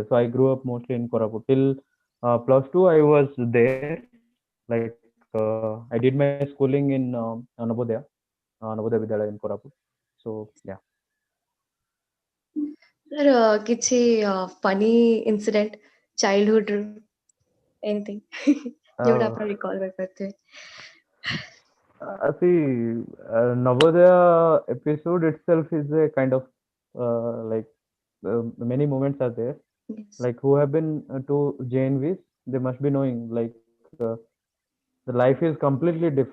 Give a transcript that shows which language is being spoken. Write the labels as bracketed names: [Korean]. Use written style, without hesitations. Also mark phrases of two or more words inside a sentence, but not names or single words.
[English] So I grew up mostly in Koraput. Till plus two, I was there. I did my schooling in Navodaya Vidyalaya in Koraput. So yeah. Sir, କିଛି funny incident childhood anything ଯୋଉଟା Uh, [Odia] ଆପଣ recall କରିପାରୁଥିବେ? [English] Navodaya episode itself is a kind of like many moments are there. Yes. Like who have been to JNVs, they must be knowing the life is completely different.